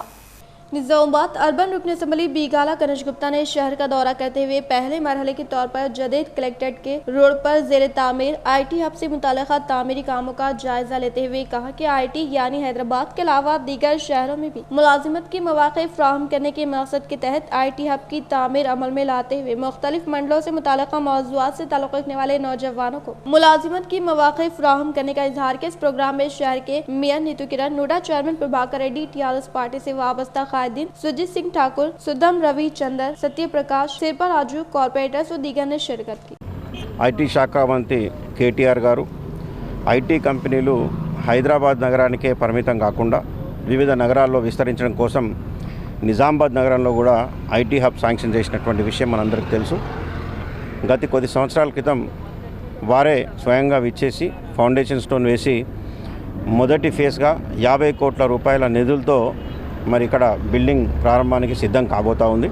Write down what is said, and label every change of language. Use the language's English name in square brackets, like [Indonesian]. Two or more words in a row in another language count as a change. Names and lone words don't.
[Urdu] نظام آباد اربن رکن اسمبلی بیگالہ گنیش گپتا نے شہر کا دورہ کرتے ہوئے پہلے مرحلے کے طور پر جدید کلیکٹریٹ کے روڈ پر زیر تعمیر [English] IT hub [Urdu] سے متعلقہ تعمیری کاموں کا جائزہ لیتے ہوئے کہا کہ آئی ٹی یعنی حیدرآباد کے علاوہ دیگر شہروں میں بھی ملازمت کے مواقع فراہم کرنے کے مقصد کے تحت [English] IT hub [Urdu] کی تعمیر عمل میں لاتے ہوئے مختلف منڈلوں سے متعلقہ موضوعات سے تعلق رکھنے والے نوجوانوں کو ملازمت کی مواقع فراہم کرنے کا اظہار کیا۔ اس پروگرام میں شہر کے میئر نیتو کرن، نوڈا چیئرمین پربھاکر ریڈی، ٹی آر ایس پارٹی سے وابستہ قائدین سجیت سنگھ ٹھاکر، سدھم روی چندر، ستیہ پرکاش، سرپا راجو، کارپوریٹرز و دیگر نے شرکت کی۔ [Telugu] ఐటీ శాఖ మంత్రి కేటీఆర్ గారు [English] IT companies [Telugu] హైదరాబాద్ నగరానికే పరిమితం కాకుండా వివిధ నగరాల్లో విస్తరించడం కోసం నిజామాబాద్ నగరంలో కూడా [English] IT hub sanction [Telugu] చేసినటువంటి విషయం మనందరికీ తెలుసు। గత కొద్ది సంవత్సరాల క్రితం వారే స్వయంగా విచ్చేసి [English] foundation stone [Telugu] వేసి మొదటి ఫేజ్గా 50 కోట్ల రూపాయల నిధులతో మరి ఇక్కడ బిల్డింగ్ ప్రారంభానికి సిద్ధం కాబోతా ఉంది।